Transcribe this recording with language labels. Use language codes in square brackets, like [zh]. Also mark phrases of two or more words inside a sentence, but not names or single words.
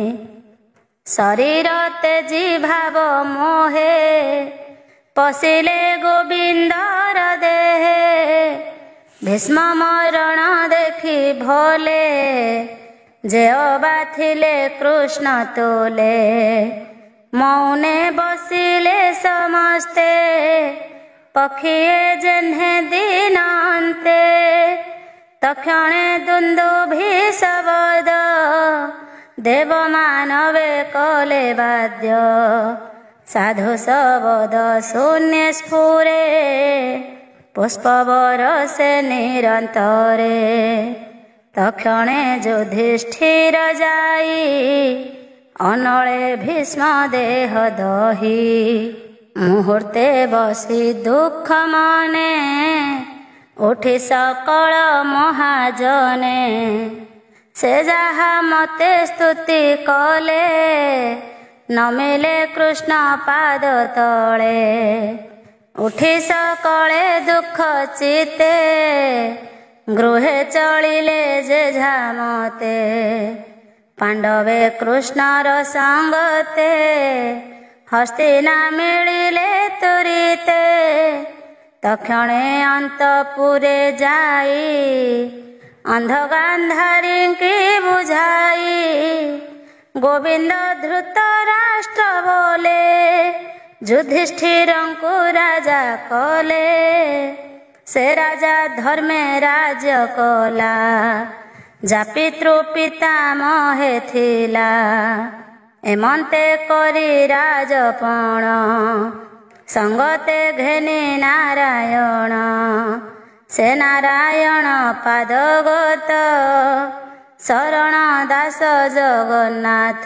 [or] ଶରୀର ତେଜି ଭାବ ମୋହେ ପଶିଲେ ଗୋବିନ୍ଦର ଦେହେ ଭୀଷ୍ମ ମରଣ ଦେଖି ଭୋଳେ ଯେ ଅବା ଥିଲେ କୃଷ୍ଣ ତୋଳେ ମୌନେ ବସିଲେ ସମସ୍ତେ ପକ୍ଷୀଏ ଯେହ୍ନେ ଦିନ ଅନ୍ତେ ତକ୍ଷଣେ ଦୁନ୍ଦୁଭି ଶବ୍ଦ ଦେବ ମାନବେ କଲେ ବାଦ୍ୟ ସାଧୁ ଶବ୍ଦ ଶୂନ୍ୟ ସ୍ଫୁରେ ପୁଷ୍ପବରଷେ ନିରନ୍ତରେ ତକ୍ଷଣେ ଯୁଧିଷ୍ଠିର ଯାଇ ଅନଳେ ଭୀଷ୍ମ ଦେହ ଦହି ମୁହୂର୍ତ୍ତେ ବସି ଦୁଃଖ ମନେ ଉଠି ସକଳ ମହାଜନେ ସେ ଯାହା ମତେ ସ୍ତୁତି କଲେ ନମିଲେ କୃଷ୍ଣ ପାଦ ତଳେ ଉଠି ସକଳେ ଦୁଃଖ ଚିତ୍ତେ ଗୃହେ ଚଳିଲେ ଯେ ଝାମତେ ପାଣ୍ଡବେ କୃଷ୍ଣର ସଙ୍ଗତେ ହସ୍ତିନା ମିଳିଲେ ତୁରିତେ ତକ୍ଷଣେ ଅନ୍ତଃପୁରେ ଯାଇ ଅନ୍ଧଗାନ୍ଧାରୀ କି ବୁଝାଇ ଗୋବିନ୍ଦ ଧୃତ ରାଷ୍ଟ୍ର ବୋଲେ ଯୁଧିଷ୍ଠିର କୁ ରାଜା କଲେ ସେ ରାଜା ଧର୍ମେ ରାଜ୍ୟ କଲା ଯା ପିତୃ ପିତାମହେ ଥିଲା ଏମନ୍ତେ କରି ରାଜପଣ ସଙ୍ଗତେ ଘେନି ନାରାୟଣ ସେ ନାରାୟଣ ପାଦଗତ ଶରଣ ଦାସ ଜଗନ୍ନାଥ।